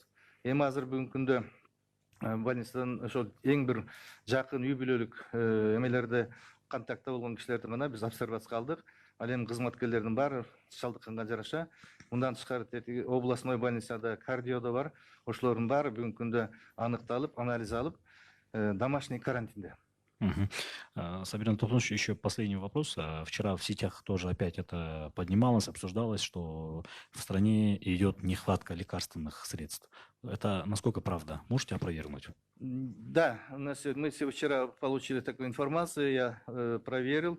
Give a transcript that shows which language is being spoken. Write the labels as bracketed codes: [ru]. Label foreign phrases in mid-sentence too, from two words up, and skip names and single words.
[ky] Эми азыр бүгүнкү күндө больницадан ошол эң бир жакын үй бүлөлүк эмелерде контактта болгон кишилердин гана биз обсервацияга алдык. Ал эми кызматкерлердин баары чалдыкканга жараша. Мындан тышкары [ru] областной больницада [ky] кардиодо бар. Ошолордун баары бүгүнкү күндө аныкталып, анализ алып, [ru] домашний карантинде. Сабир Анатольевич, еще последний вопрос. Вчера в сетях тоже опять это поднималось, обсуждалось, что в стране идет нехватка лекарственных средств. Это насколько правда? Можете опровергнуть? Да, мы вчера получили такую информацию, я проверил.